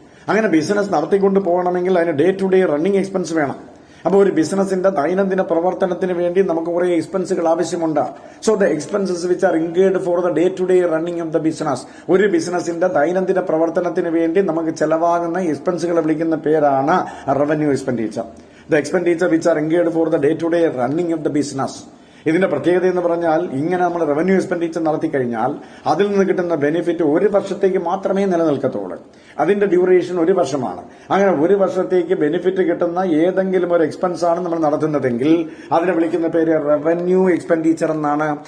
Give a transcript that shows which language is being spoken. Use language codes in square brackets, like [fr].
[ml] അങ്ങനെ ബിസിനസ് നടത്തിക്കൊണ്ട് പോകണമെങ്കിൽ അതിന് day to day running expense വേണം. അപ്പോൾ ഒരു ബിസിനസിന്റെ ദൈനംദിന പ്രവർത്തനത്തിന് വേണ്ടി നമുക്ക് കുറെ എക്സ്പെൻസുകൾ ആവശ്യമുണ്ട്. [en] So the expenses which are incurred for the day to day running of the business. [ml] ഒരു ബിസിനസിന്റെ ദൈനംദിന പ്രവർത്തനത്തിന് വേണ്ടി നമുക്ക് ചെലവാകുന്ന എക്സ്പെൻസുകളെ വിളിക്കുന്ന പേരാണ് revenue expenditure. [en] The expenditure which are incurred for the day-to-day running of the business. [ml] ഇതിന്റെ പ്രത്യേകത എന്ന് പറഞ്ഞാൽ, ഇങ്ങനെ നമ്മൾ റവന്യൂ എക്സ്പെൻഡിച്ചർ നടത്തി കഴിഞ്ഞാൽ അതിൽ നിന്ന് കിട്ടുന്ന ബെനിഫിറ്റ് ഒരു വർഷത്തേക്ക് മാത്രമേ നിലനിൽക്കത്തുള്ളൂ. അതിന്റെ ഡ്യൂറേഷൻ 1 വർഷമാണ്. അങ്ങനെ 1 വർഷത്തേക്ക് ബെനിഫിറ്റ് കിട്ടുന്ന ഏതെങ്കിലും ഒരു എക്സ്പെൻസ് ആണ് നമ്മൾ നടത്തുന്നതെങ്കിൽ അതിനെ വിളിക്കുന്ന പേര് റവന്യൂ എക്സ്പെൻഡിച്ചർ എന്നാണ്.